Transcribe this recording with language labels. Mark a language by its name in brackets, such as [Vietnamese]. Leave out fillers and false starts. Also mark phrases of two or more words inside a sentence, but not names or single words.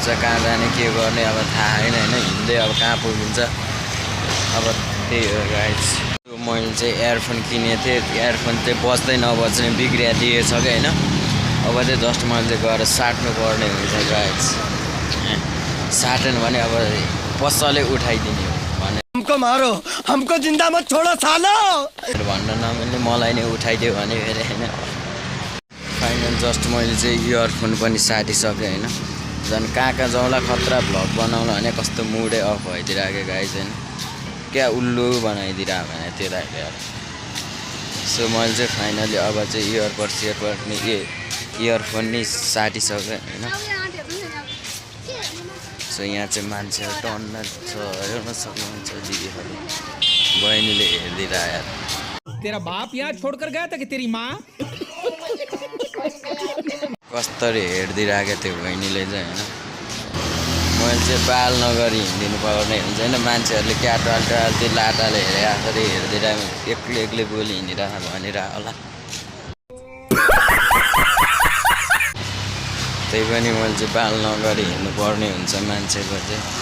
[Nepali] कहाँ जाने के गर्ने अब थाहा छैन हैन। हिँड्दै अब कहाँ पुगिन्छ अब, त्यही हो गाइस। मैले चाहिँ इयरफोन किनेको थिएँ, इयरफोन चाहिँ बज्दै नबज्ने बिग्रिदिएछ क्या हैन। अब चाहिँ जस्ट मैले चाहिँ गएर साट्नु पर्ने हुन्छ गाइस। साटेन भने अब पसलले उठाइदिने हो भने [Hindi] हमको मारो, हमको जिंदा मत छोड़ो सालो [Nepali] भन्न नमिल्ने, मलाई नै उठाइदियो भने फेरि हैन। [English] final just [Nepali] मैले चाहिँ इयरफोन पनि साटिसकेँ हैन। झन् कहाँ जाउँला खतरा भ्लग बनाउला भने कस्तो मुडै अफ भइदिरहेको गाइस हैन। क्या उल्लु बनाइदिरहेको भने त्यसलाई। सो मैले चाहिँ फाइनली अब चाहिँ इयरफोन नि साटिसकेँ हैन। सो यहाँ चाहिँ मान्छेहरू टन्न छ, हेर्न सक्नुहुन्छ दिदीहरू, बहिनीले हेरिदिएर यार। [Hindi] तेरा बाप यहाँ छोड़कर गया था कि तेरी माँ? [Nepali] कसरी हेरिदिरहेको थियो बहिनीले चाहिँ हैन। मैले चाहिँ बाल नगरी हिँडिदिनु पर्ने हुन्छ हैन। मान्छेहरूले क्याटाल त्यो लाटाले हेरे आखरी हेरिदिरहेको एक्लै बोली हिँडिरहेको भनिरहेको होला। त्यही पनि मैले चाहिँ बाल नगरी हिँड्नु पर्ने हुन्छ मान्छेको चाहिँ।